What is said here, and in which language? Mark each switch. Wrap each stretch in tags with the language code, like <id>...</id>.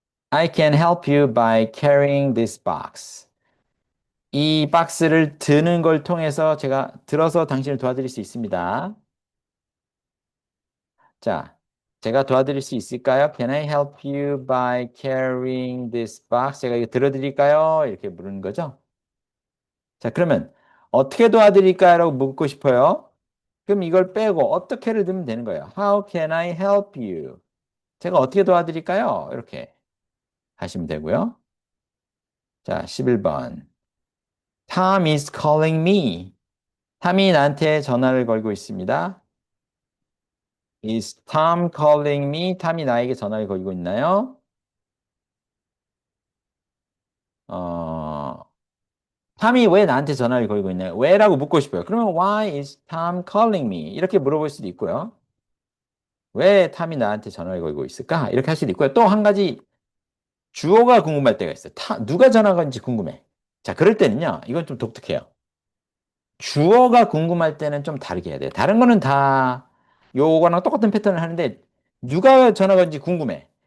<en>I can help you by carrying this box.</en> <ko>이 박스를 드는 걸 통해서 제가 들어서 당신을 도와드릴 수 있습니다. 자, 제가 도와드릴 수 있을까요?</ko> <en>Can I help you by carrying this box?</en> <ko>제가 이거 들어드릴까요? 이렇게 물은 거죠. 자, 그러면 어떻게 도와드릴까요? 라고 묻고 싶어요. 그럼 이걸 빼고 어떻게를 넣으면 되는 거예요.</ko> <en>How can I help you?</en> <ko>제가 어떻게 도와드릴까요? 이렇게 하시면 되고요. 자, 11번.</ko> <en>Tom is calling me.</en> <ko>탐이 나한테 전화를 걸고 있습니다.</ko> <en>Is Tom calling me?</en> <ko>탐이 나에게 전화를 걸고 있나요? 어, 탐이 왜 나한테 전화를 걸고 있나요? 왜라고 묻고 싶어요. 그러면</ko> <en>Why is Tom calling me?</en> <ko>이렇게 물어볼 수도 있고요. 왜 탐이 나한테 전화를 걸고 있을까? 이렇게 할 수도 있고요. 또 한 가지 주어가 궁금할 때가 있어요. 누가 전화 건지 궁금해. 자, 그럴 때는요. 이건 좀 독특해요. 주어가 궁금할 때는 좀 다르게 해야 돼요. 다른 거는 다 요거랑 똑같은 패턴을 하는데 누가 전화 건지 궁금해.</ko>